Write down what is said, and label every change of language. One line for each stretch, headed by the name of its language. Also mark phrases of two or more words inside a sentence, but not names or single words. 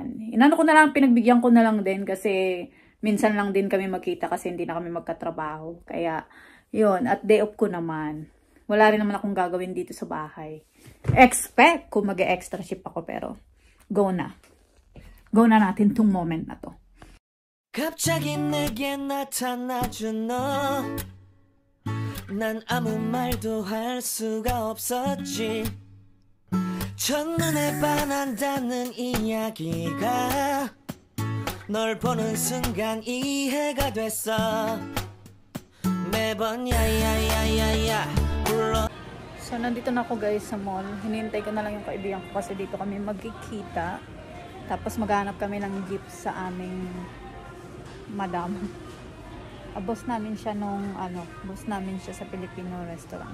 Filipino: Inano ko na lang, pinagbigyan ko na lang din kasi minsan lang din kami magkita kasi hindi na kami magkatrabaho. Kaya, yun. At day off ko naman. Wala rin naman akong gagawin dito sa bahay. Expect kung mag-
English: extra shift
Filipino: ako pero go na. Go na natin tong moment na to.
Korean: 갑자기 내게 나타나준 너 난 아무 말도 할 수가 없었지 첫눈에 반한다는 이야기가 널 보는 순간 이해가 됐어 매번 야야야야야 불러.
Filipino: So nandito na ako guys sa mall. Hinihintay ko na lang yung kaibigan ko kasi dito kami magkikita. Tapos maghanap kami ng gift sa aming madam. Boss namin siya boss namin siya sa Filipino restaurant.